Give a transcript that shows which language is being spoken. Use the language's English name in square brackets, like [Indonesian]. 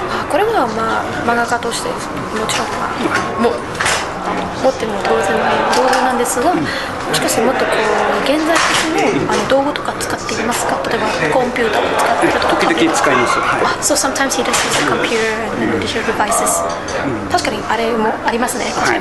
[Japanese] これは漫画家としてもちろん持っても当然の道具なんですが、もしかしてもっと現在的の道具とか使っていますか？例えばコンピューターを使っているとか。時々使います。 [English] So sometimes he does use a computer and digital devices. [Japanese] 確かにあれもありますね。